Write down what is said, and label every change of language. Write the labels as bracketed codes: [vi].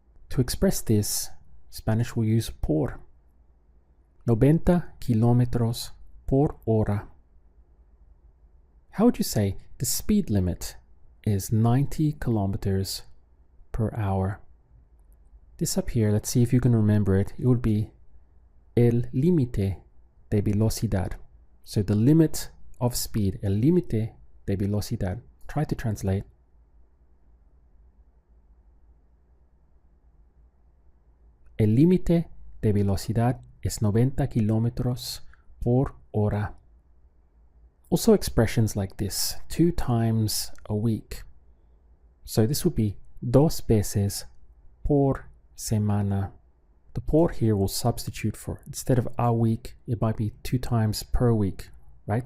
[en] To express this, Spanish will use por. [es] 90 kilómetros por hora. [en] How would you say the speed limit is 90 kilometers per hour? This up here, let's see if you can remember it. It would be [es] el límite de velocidad. [en] So the limit of speed, [es] el límite de velocidad. [en] Try to translate. [es] El límite de velocidad es 90 kilómetros por hora. [en] Also expressions like this, 2 times a week. So this would be [es] 2 veces por semana. [en] The por here will substitute for, instead of a week, it might be 2 times per week, right?